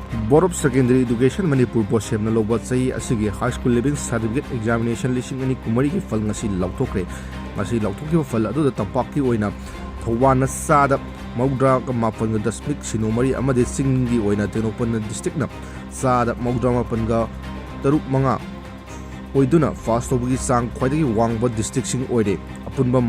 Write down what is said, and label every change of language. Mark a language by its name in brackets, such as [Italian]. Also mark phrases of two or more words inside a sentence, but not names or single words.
[Manipuri] Board of Secondary Education Manipur BOSEM na louba chahi asigi [English] high school living certificate examination [Manipuri] lising ani kumari ki fal ngasi lauthokre ngasi lauthokiba fal adu da tampaki oina thoubal na sada maudra ka mapan ga district sinomari amadi ching gi oina Tengnoupal district na sada maudra mapan ga taruk manga oiduna fast tobagi sang khwaidagi wangba district sing oire apunba